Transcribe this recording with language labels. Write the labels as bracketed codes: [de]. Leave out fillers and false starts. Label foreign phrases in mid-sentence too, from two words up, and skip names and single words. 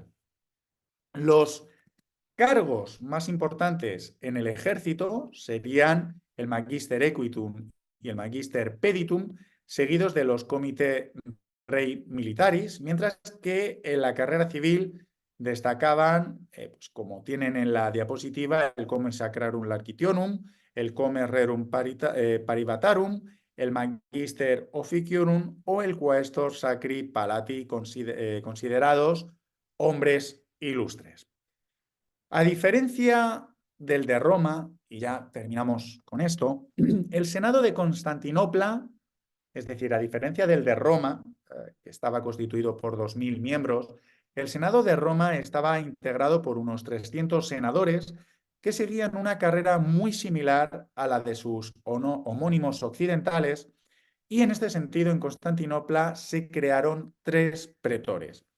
[es] Los cargos más importantes en el ejército serían el [la] Magister Equitum [es] y el [la] Magister Peditum, [es] seguidos de los [la] Comite Rei Militaris, [es] mientras que en la carrera civil destacaban, pues como tienen en la diapositiva, el [la] Come Sacrarum Largitionum, [es] el [la] Come Rerum Paribatarum, [es] el [la] Magister Officiorum [es] o el [la] Quaestor Sacri Palati, [es] considerados hombres ilustres. A diferencia del de Roma, y ya terminamos con esto, el Senado de Constantinopla, es decir, a diferencia del de Roma, que estaba constituido por 2000 miembros, el Senado de Roma estaba integrado por unos 300 senadores que seguían una carrera muy similar a la de sus homónimos occidentales, y en este sentido en Constantinopla se crearon 3 pretores.